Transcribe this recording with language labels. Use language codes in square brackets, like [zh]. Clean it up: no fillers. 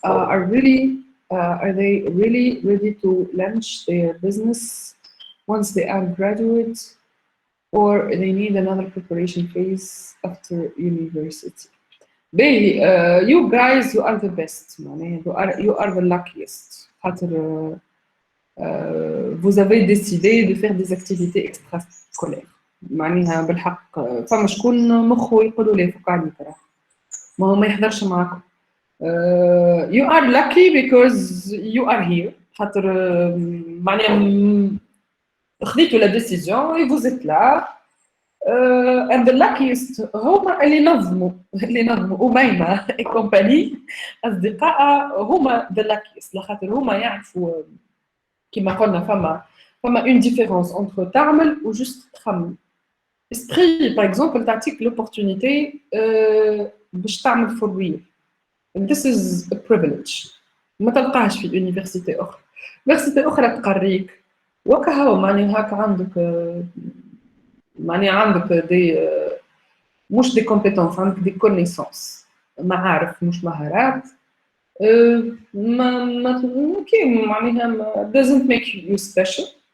[en] Are they really ready to launch their business once they are graduate, or they need another preparation phase after university? You guys, you are the best, you are the luckiest. [fr] Vous avez décidé de faire des activités extrascolaires. [ar] معناها بالحق فما شكون مخه يقولوا لي فك عليك راه ما هو ما يحضرش معاكم. [en] You are lucky because you are here [ar] خاطر معناها خديتوا لا ديسيزيون [fr] et vous êtes là [en] and the luckiest [ar] هما اللي نظموا أميمة et compagnie أصدقاء هما the luckiest لخاطر هما يعرفوا كما قلنا فما [fr] une différence entre [ar] تعمل و juste تخمم. [fr] Esprit, par exemple, تعطيك l'opportunité باش تعمل [en] for real. And this is a privilege. [ar] ما تلقاهش في université أخرى. université أخرى تقريك وكهو معناها هاك عندك دي مش دي compétences عندك دي connaissances معارف مش مهارات ما كيما معناها [en] doesn't make you special.